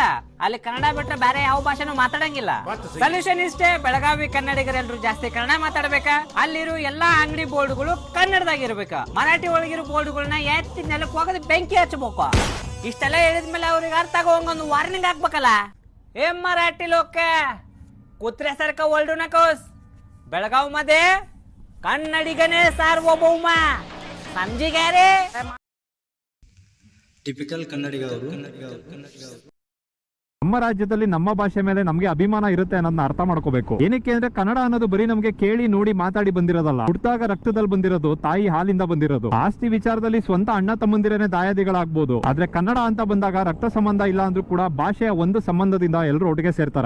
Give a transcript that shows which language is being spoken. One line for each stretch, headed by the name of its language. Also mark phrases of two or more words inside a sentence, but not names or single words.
Kannada: ಅಲ್ಲಿ ಕನ್ನಡ ಬಿಟ್ರೆ ಬೇರೆ ಯಾವ ಭಾಷೆನೂ ಮಾತಾಡಂಗಿಲ್ಲ. ಸೊಲ್ಯೂಷನ್ ಇಷ್ಟೇ, ಬೆಳಗಾವಿ ಕನ್ನಡಿಗರೆಲ್ಲರೂ ಜಾಸ್ತಿ ಕನ್ನಡ ಮಾತಾಡ್ಬೇಕ. ಅಲ್ಲಿರೋ ಎಲ್ಲಾ ಅಂಗಡಿ ಬೋರ್ಡ್ಗಳು ಕನ್ನಡದಾಗಿರ್ಬೇಕ. ಮರಾಠಿ ಒಳಗಿರೋ ಬೋರ್ಡ್ಗಳನ್ನ ಎತ್ತಿ ನೆಲಕ್ಕೆ ಹೋಗೋದು ಬೆಂಕಿ ಹಚ್ಚಬೇಕು. ಇಷ್ಟೆಲ್ಲ ಹೇಳಿದ್ಮೇಲೆ ಅವ್ರಿಗೆ ಅರ್ಥ ಆಗೋಂಗೊಂದು ವಾರ್ನಿಂಗ್ ಹಾಕ್ಬೇಕಲ್ಲ. ಏನ್ ಮರಾಠಿ ಲೋಕ
Marathi: कुत्र्यासारखा ओरडू नकोस. बेळगाव मध्ये कन्नडिगने सार्वभौम. समजी काय रे?
Kannada: ಟಿಪಿಕಲ್ ಕನ್ನಡಿಗ ಅವರು ನಮ್ಮ ರಾಜ್ಯದಲ್ಲಿ ನಮ್ಮ ಭಾಷೆ ಮೇಲೆ ನಮಗೆ ಅಭಿಮಾನ ಇರುತ್ತೆ ಅನ್ನೋದನ್ನ ಅರ್ಥ ಮಾಡ್ಕೋಬೇಕು. ಏನಕ್ಕೆ ಅಂದ್ರೆ ಕನ್ನಡ ಅನ್ನೋದು ಬರೀ ನಮಗೆ ಕೇಳಿ ನೋಡಿ ಮಾತಾಡಿ ಬಂದಿರೋದಲ್ಲ. ಹುಟ್ಟಾಗ ರಕ್ತದಲ್ಲಿ ಬಂದಿರೋದು, ತಾಯಿ ಹಾಲಿಂದ ಬಂದಿರೋದು. ಆಸ್ತಿ ವಿಚಾರದಲ್ಲಿ ಸ್ವಂತ ಅಣ್ಣ ತಮ್ಮಂದಿರನೇ ದಾಯಾದಿಗಳಾಗ್ಬೋದು, ಆದ್ರೆ ಕನ್ನಡ ಅಂತ ಬಂದಾಗ ರಕ್ತ ಸಂಬಂಧ ಇಲ್ಲ ಅಂದ್ರೂ ಕೂಡ ಭಾಷೆಯ ಒಂದು ಸಂಬಂಧದಿಂದ ಎಲ್ಲರೂ ಒಟ್ಟಿಗೆ ಸೇರ್ತಾರೆ.